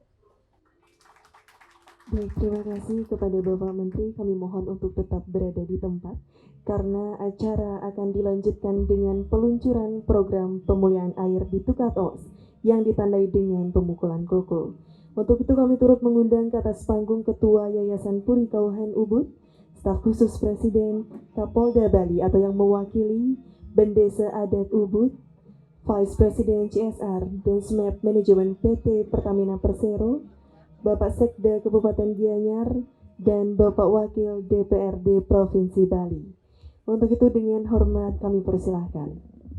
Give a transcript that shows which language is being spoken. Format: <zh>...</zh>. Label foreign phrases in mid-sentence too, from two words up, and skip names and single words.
<id>Baik, terima kasih kepada Bapak Menteri. Kami mohon untuk tetap berada di tempat karena acara akan dilanjutkan dengan peluncuran program pemulihan air di Tukatos yang ditandai dengan pemukulan kokul. Untuk itu kami turut mengundang ke atas panggung Ketua Yayasan Puri Kauhan Ubud, Staf Khusus Presiden Kapolda Bali atau yang mewakili Bendesa Adat Ubud, Vice President CSR dan SMAP Manajemen PT Pertamina Persero, Bapak Sekda Kabupaten Gianyar, dan Bapak Wakil DPRD Provinsi Bali. Untuk itu dengan hormat kami persilahkan.</id>